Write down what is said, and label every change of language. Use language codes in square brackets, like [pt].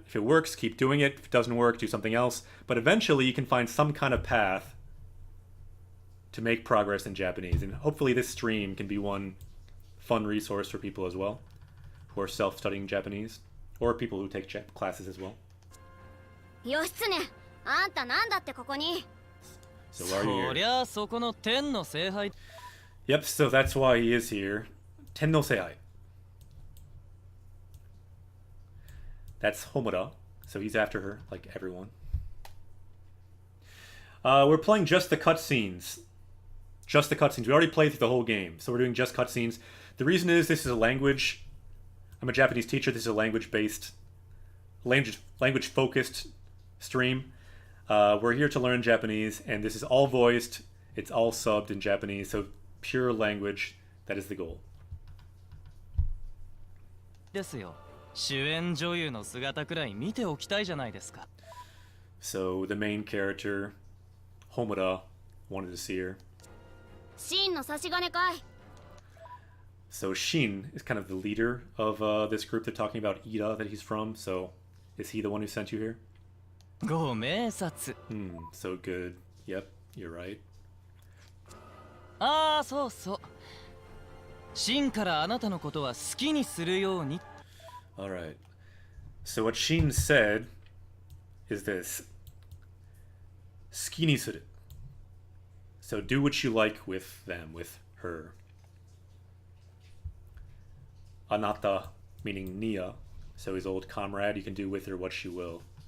[en] If it works, keep doing it. If it doesn't work, do something else. But eventually you can find some kind of path to make progress in Japanese. And hopefully this stream can be one fun resource for people as well who are self-studying Japanese, or people who take classes as well. [ja] 義経、あんたなんだってここに [en] So why are you [ja] そ [en] here? [ja] りゃそこの天の聖杯 [en] Yep, so that's why he is here. Tenno Seihai. That's Homura, so he's after her, like everyone. We're playing just the cutscenes. Just the cutscenes. We already played through the whole game, so we're doing just cutscenes. The reason is this is a language. I'm a Japanese teacher. This is a language-based, language-focused stream. We're here to learn Japanese, and this is all voiced. It's all subbed in Japanese, so pure language. That is the goal. [ja] ですよ。主演女優の姿くらい見ておきたいじゃないですか。 [en] So the main character, Homura, wanted to see her. [ja] 真の差し金かい [en] So Shin is kind of the leader of this group. They're talking about Ida that he's from. So is he the one who sent you here? [ja] ご明察。 [en] So good. Yep, you're right. [ja] ああ、そうそう。真からあなたのことは好きにするように。 [en] All right. So what Shin said is this. Skini suru. So do what you like with them, with her. Anata, meaning Nia. So his old comrade, you can do with her what you will.